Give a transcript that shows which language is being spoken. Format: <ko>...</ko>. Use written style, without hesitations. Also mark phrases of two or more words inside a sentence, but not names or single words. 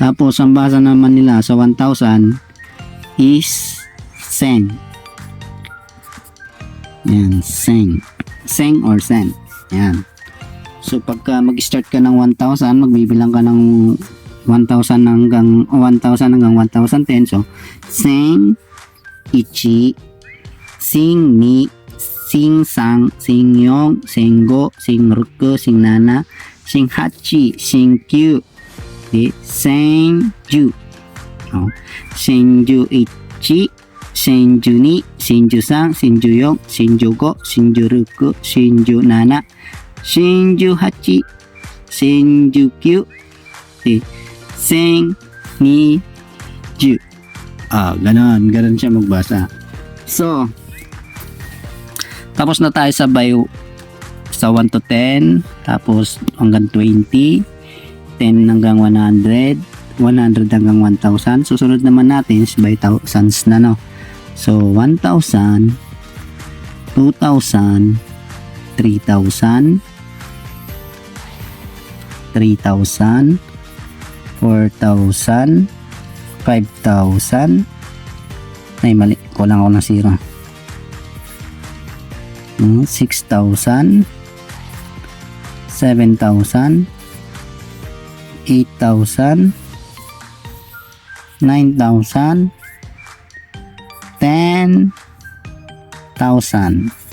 <tl>Tapos ang basa naman nila sa 1,000 is seng. Yan, seng. Seng or sen. Yan. So pagka mag-start ka ng 1,000, magbibilang ka ng 1,000 hanggang 1,010.</tl> <ja>So せん、いち、せんに, せんさん、せんよん、せんご、せんろく、せんなな、せんはち、せんきゅう、せんじゅう、せんじゅういち、せんじゅうに、せんじゅうさん、せんじゅうよん、せんじゅうご、せんじゅうろく、せんじゅうなな、せんじゅうはち、せんじゅうきゅう、せんにじゅう.</ja> <tl>Ganon siya magbasa. So, tapos na tayo sa 1 to 10, tapos hanggang 20, 10 hanggang 100, 100 hanggang 1,000. Susunod naman natin is</tl> <en>by thousands</en> <tl>na, no? So, 1,000, 2,000, 3,000, 3,000, 4,000, 5,000. Ay, mali. Kulang ako ng 0. 6,000, 7,000, 8,000, 9,000, 10,000.</tl>